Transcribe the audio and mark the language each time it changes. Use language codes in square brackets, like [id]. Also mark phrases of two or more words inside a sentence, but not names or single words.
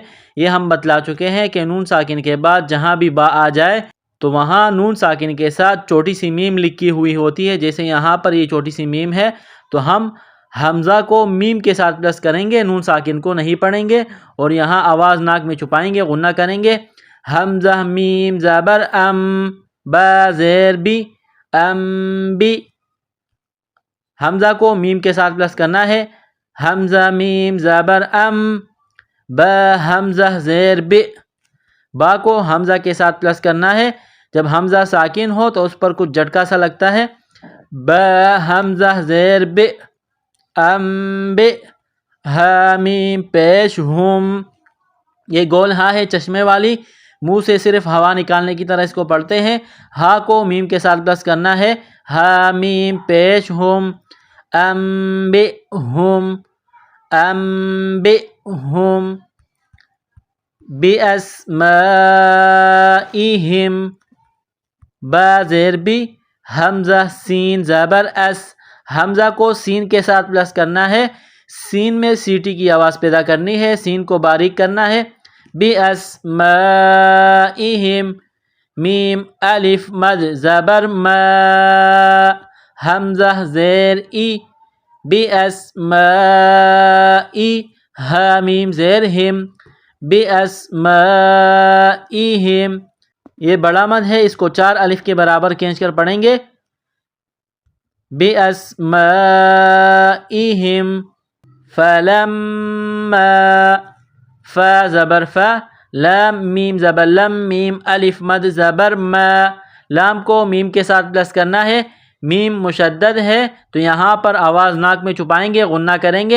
[ur] یہ ہم بتلا چکے ہیں کہ نون ساکن کے بعد جہاں بھی با آ جائے تو وہاں نون ساکن کے ساتھ چھوٹی سی میم لکھی ہوئی ہوتی ہے۔ جیسے یہاں پر یہ چھوٹی سی میم ہے، تو ہم حمزہ کو میم کے ساتھ پلس کریں گے، نون ساکن کو نہیں پڑھیں گے، اور یہاں آواز ناک میں چھپائیں گے، غنہ کریں گے۔ حمزہ میم زبر ام، با زیر بی، ام بی، حمزہ کو میم کے ساتھ پلس کرنا ہے۔ حمزہ میم زبر ام، با حمزہ زیر بی، با کو حمزہ کے ساتھ پلس کرنا ہے۔ جب حمزہ ساکن ہو تو اس پر کچھ جھٹکا سا لگتا ہے۔ با حمزہ زیر بی، ام بی، ہا میم پیش ہم، یہ گول ہا ہے چشمے والی، منہ سے صرف ہوا نکالنے کی طرح اس کو پڑھتے ہیں۔ ہا کو میم کے ساتھ پلس کرنا ہے۔ ہا میم پیش ہم، ام بی ہم، ام بی ہم، [ar] بی اسمائہم، [ur] با زیر بی، حمزہ سین زبر اس، حمزہ کو سین کے ساتھ پلس کرنا ہے، سین میں سیٹی کی آواز پیدا کرنی ہے، سین کو باریک کرنا ہے۔ [ar] بی اسمائہم، [ur] میم الف مد زبر ما، حمزہ زیر ای، بی اسمائی، ہا میم زیر ہم، [ar] بی اسمائہم، [ur] یہ بڑا مد ہے، اس کو 4 الف کے برابر کھینچ کر پڑھیں گے۔ [ar] بی اسمائہم، [ur] فلما، فا زبر فا، لام میم زبر لم، میم الف مد زبر ما، لام کو میم کے ساتھ پلس کرنا ہے، میم مشدد ہے تو یہاں پر آواز ناک میں چھپائیں گے، غنہ کریں گے۔